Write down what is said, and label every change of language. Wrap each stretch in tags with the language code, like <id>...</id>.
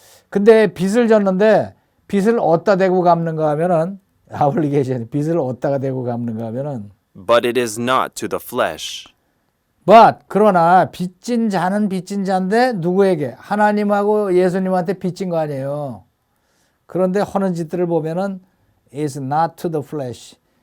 <ko>근데 빚을 졌는데 빚을 어디다 대고 갚는가 하면은 obligation, 빚을 어디다가 대고 갚는가 하면은</ko> <en>but it is not to the flesh.</en> <ko>그러나 빚진 자는 빚진 자인데 누구에게? 하나님하고 예수님한테 빚진 거 아니에요. 그런데 하는 짓들을 보면은</ko> <en>is not to the flesh.</en>